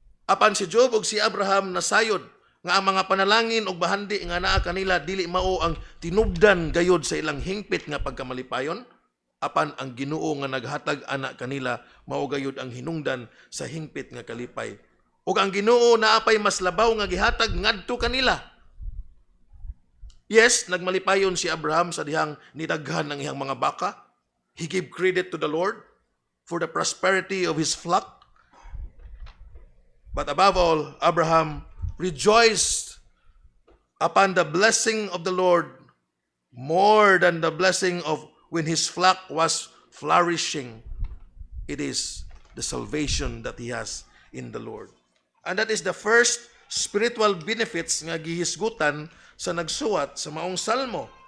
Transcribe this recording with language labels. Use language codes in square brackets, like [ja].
[ceb] Apan si Job ug si Abraham nasayod nga ang mga panalangin og bahandi nga naa kanila dili mao ang tinubdan gayod sa ilang hingpit nga pagkamalipayon, apan ang Ginoo nga naghatag ana kanila mao gayod ang hinungdan sa hingpit nga kalipay. Ug ang Ginoo naapay mas labaw nga gihatag ngadto kanila. Yes, nagmalipayon si Abraham sa dihang nidaghan ng iyang mga baka. [en] He gave credit to the Lord for the prosperity of his flock. But above all, Abraham rejoiced upon the blessing of the Lord more than the blessing of when his flock was flourishing. It is the salvation that he has in the Lord. And that is the first spiritual benefits [ceb] nga gihisgutan sa nagsuwat sa maong salmo.